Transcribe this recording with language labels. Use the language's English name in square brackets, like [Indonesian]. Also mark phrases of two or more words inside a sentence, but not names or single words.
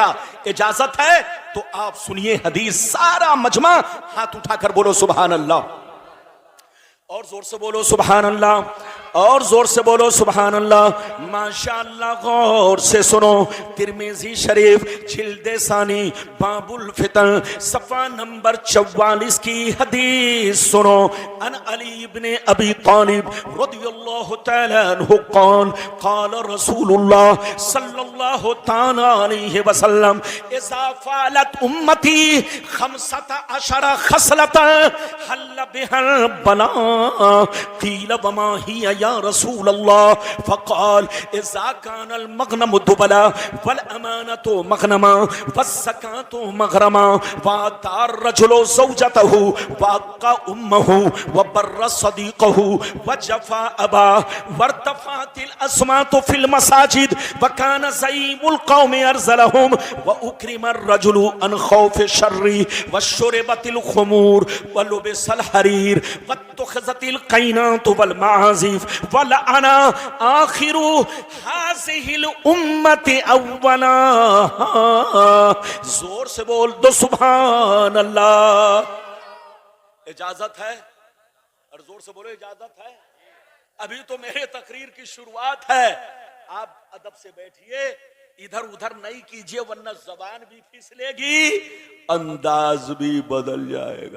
[Urdu] اجازت ہے تو آپ سنیے حدیث، سارا مجمع ہاتھ اٹھا کر بولو [Arabic] سبحان الله, [Urdu] اور زور سے بولو [Arabic] سبحان الله, [Urdu] اور زور سے بولو [Arabic] سبحان الله. [Urdu] ماشاءاللہ، غور سے سنو. ترمذی شریف جلد ثانی باب الفتن صفحہ نمبر 44 کی حدیث سنو. [Arabic] عن علي بن أبي طالب رضي الله تعالى عنه قال قال رسول الله صلى الله تعالى عليه وسلم إذا فعلت أمتي 15 خصلة حل بها البلاء قيل وما هي يا يا رسول الله. فقال إذا كان المغنم دولا والأمانة مغنما والزكاة مغرما وأطاع الرجل زوجته وعق أمه وبر صديقه وجفا أباه وارتفعت الأصوات في المساجد وكان زعيم القوم أرذلهم وأكرم الرجل عن خوف شره وشربت الخمور ولبس الحرير واتخذت القينات والمعازف ولعن آخر هذه الأمة أولها. [Urdu] زور سے بول دو [Arabic] سبحان الله. [Urdu] اجازت ہے اور زور سے بولو اجازت ہے. ابھی تو میرے تقریر کی شروعات ہے، آپ ادب سے بیٹھیے، ادھر ادھر نہیں کیجیے ورنہ زبان بھی پھسلے گی، انداز بھی بدل جائے گا.